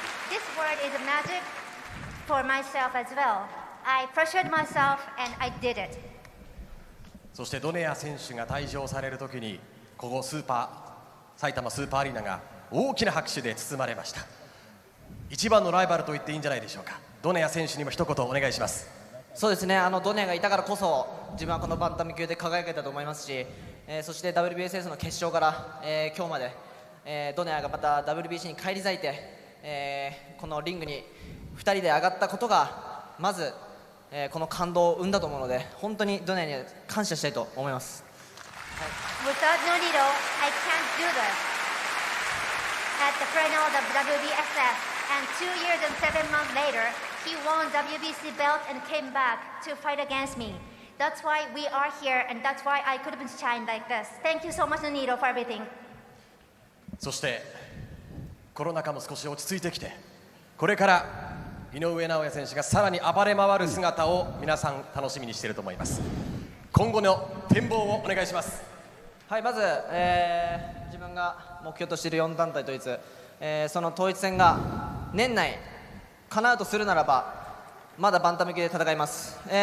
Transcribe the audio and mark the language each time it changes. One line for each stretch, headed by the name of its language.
English: This word is magic for myself as well. I pressured myself and I did it.
Japanese: そしてドネア選手が退場されるときに、ここ埼玉スーパーアリーナが大きな拍手で包まれました。一番のライバルと言っていいんじゃないでしょうか。ドネア選手にも一言お願いします。そうですね、ドネアがいたからこそ自分はこのバンタム級で輝けたと思いますし、そして WBSS の決勝から、今日まで、ドネアがまた WBC に返り咲いて、このリングに2人で上がったことがまず、この感動を生んだと思うので、本当にドネアに感謝したいと思います。
English: Without Nonito, I can't do this. At the final of WBSS, and 2 years and 7 months later, he won WBC belt and came back to fight against me. That's why we are here, and that's why I could have shine like this. Thank you so much, Nonito, for everything.
Japanese: そしてコロナ禍も少し落ち着いてきて、これから井上尚弥選手がさらに暴れ回る姿を皆さん楽しみにしていると思います。今後の展望をお願いします。はい、まず、自分が目標としている4団体統一、その統一戦が年内叶うとするならばまだバンタム級で戦います。